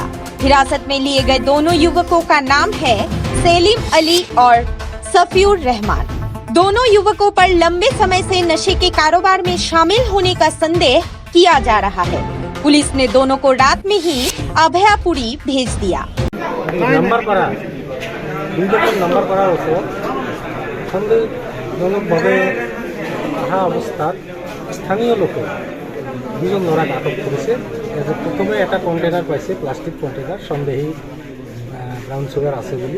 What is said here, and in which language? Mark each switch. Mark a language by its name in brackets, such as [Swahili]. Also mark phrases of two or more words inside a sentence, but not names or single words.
[Hindi] हिरासत में लिए गए दोनों युवकों का नाम है सेलिम अली और सफीउर रहमान। दोनों युवकों पर लंबे समय से नशे के कारोबार में शामिल होने का संदेह किया जा रहा है। पुलिस ने दोनों को रात में ही अभयापुरी भेज दिया। [Assamese] স্থানীয় লোকে 2জন ল'ৰাক আটক কৰিছে। প্ৰথমে এটা কণ্টেইনাৰ পাইছে, [English] plastic container, [Assamese] সন্দেহী [English] brown sugar [Assamese] আছে বুলি।